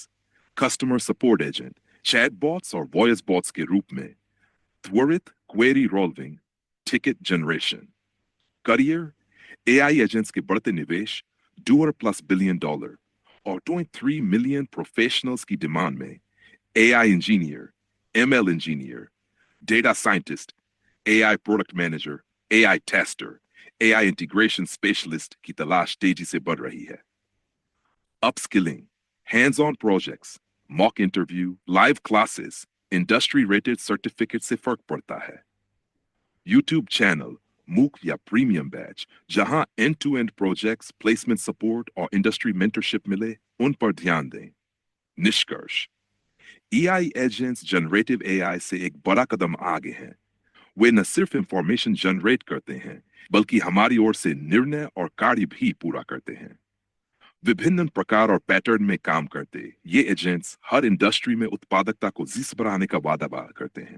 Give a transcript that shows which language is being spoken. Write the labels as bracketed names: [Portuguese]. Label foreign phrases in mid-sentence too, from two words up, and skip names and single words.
[English] customer support agent, chat bots और voice bots [Hindi] के रूप में त्वरित [English] query resolving, ticket generation. career, AI agents [Hindi] के बढ़ते निवेश, [English] $2+ billion और 2.3 million professionals [Hindi] की डिमांड में [English] AI engineer, ML engineer, data scientist, AI product manager, AI tester, AI integration specialist [Hindi] की तलाश तेजी से बढ़ रही है। [English] Upskilling, hands-on projects, mock interview, live classes, industry rated certificate [Hindi] से फर्क पड़ता है। [English] YouTube channel, MOOC या premium batch, जहां end-to-end projects, placement support और industry mentorship [Hindi] मिले, उन पर ध्यान दें। निष्कर्ष, [English] AI agents generative AI [Hindi] से एक बड़ा कदम आगे हैं। वे न सिर्फ इंफॉर्मेशन जनरेट करते हैं, बल्कि हमारी ओर से निर्णय और कार्य भी पूरा करते हैं। विभिन्न प्रकार और पैटर्न में काम करते ये एजेंट्स हर इंडस्ट्री में उत्पादकता को जिस बढ़ाने का वादा करते हैं।